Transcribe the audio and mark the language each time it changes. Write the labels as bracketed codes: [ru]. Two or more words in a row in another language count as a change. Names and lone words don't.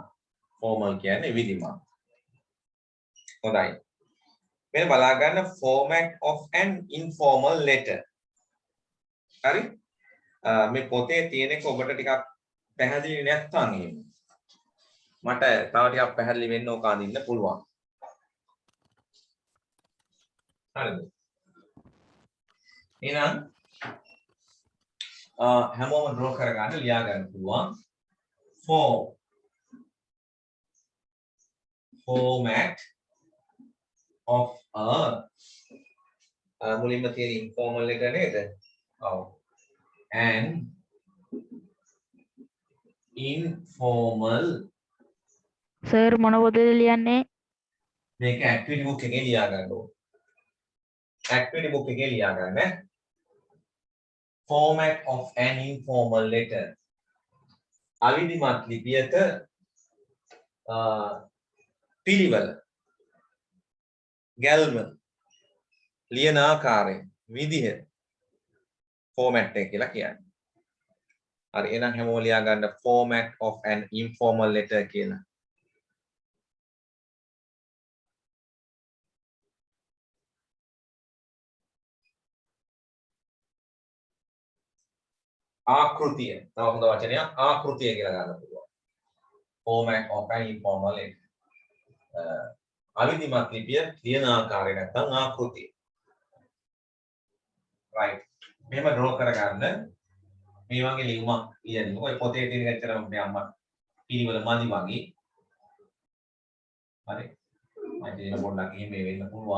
[si] formal කියන්නේ විධිමත්. හොඳයි. මෙන්න බලා ගන්න [en] format of an informal letter. [si] හරි? මේ පොතේ තියෙන එක ඔබට ටිකක් පැහැදිලි නැත්නම් එහෙම. මට තව ටිකක් පැහැදිලි වෙන්න ඕක අඳින්න පුළුවන්. හරිද? එහෙනම් හැමෝම ඩ්‍රෝ කරගන්න ලියා ගන්න පුළුවන්. [en] format of a [si] මුලින්ම තියෙන [en] informal letter [si] නේද? ඔව්. [en] and informal [si] සර් මොන පොතේද ලියන්නේ? මේක [en] activity book [si] එකේ ලියා ගන්න ඕනේ. [en] activity book [si] එකේ ලියා ගන්න. [en] format of an informal letter. [si] අවිධිමත් ලිපියක පිළිවෙල ගැල්ම ලියන ආකාරය විදිහ format එක කියලා කියන්නේ. හරි එහෙනම් හැමෝම ලියා ගන්න [en] format of an informal letter [si] කියලා. ආකෘතිය තව හොඳ වචනයක් ආකෘතිය කියලා ගන්න පුළුවන්. [en] format of an informal letter. [si] අවිධිමත් ලිපිය ලියන ආකාරය නැත්නම් ආකෘතිය. right. මෙහෙම draw කරගන්න මේ වගේ ලියුමක් ලියන්න. ඔය පොතේ තියෙන ඇත්තටම මේ අම්මා පිළිවෙල මදි වගේ. හරි. මම දෙන්න පොඩ්ඩක් එහෙම වෙන්න පුළුවන්.